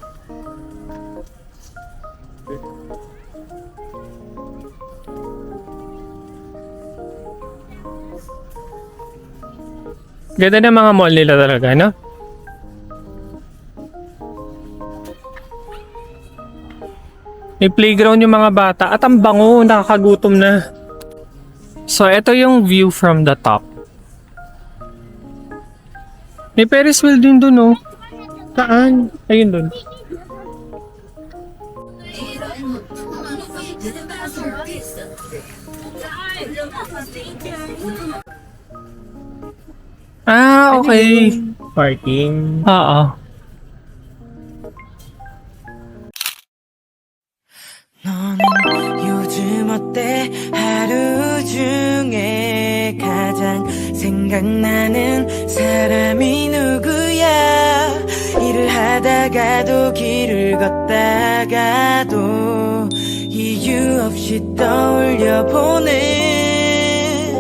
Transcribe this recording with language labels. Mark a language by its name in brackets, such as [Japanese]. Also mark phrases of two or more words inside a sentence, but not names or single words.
[Filipino] Ganda ng mga mall nila talaga, no? May playground yung mga bata at ang bango, nakakagutom na. So, ito yung [English] view from the top. [Filipino] May Ferris wheel din dun, oh. Saan? Ayun dun. Ah, okay. Parking. Oo. [Korean] 너는 요즘 어때? 하루 중에 가장 생각나는 사람이 누구야? 일을 하다가도 길을 걷다가도 이유 없이 떠올려보네.